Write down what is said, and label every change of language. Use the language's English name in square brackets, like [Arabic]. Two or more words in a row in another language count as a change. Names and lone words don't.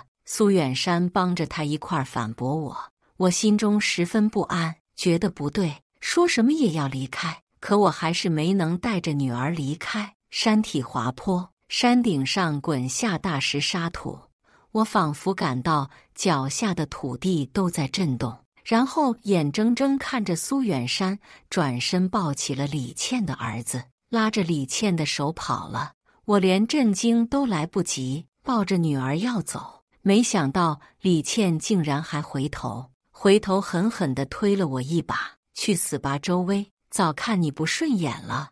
[Chinese] 蘇遠山幫着他一塊反駁我，我心中十分不安，覺得不對，說什麼也要離開，可我還是沒能帶着女兒離開。山體滑坡，山頂上滾下大石沙土，我仿佛感到腳下的土地都在震動，然後眼睜睜看着蘇遠山轉身抱起了李倩的兒子，拉着李倩的手跑了。我連震驚都來不及，抱着女兒要走，沒想到李倩竟然還回頭狠狠地推了我一把。去死吧，周薇，早看你不順眼了。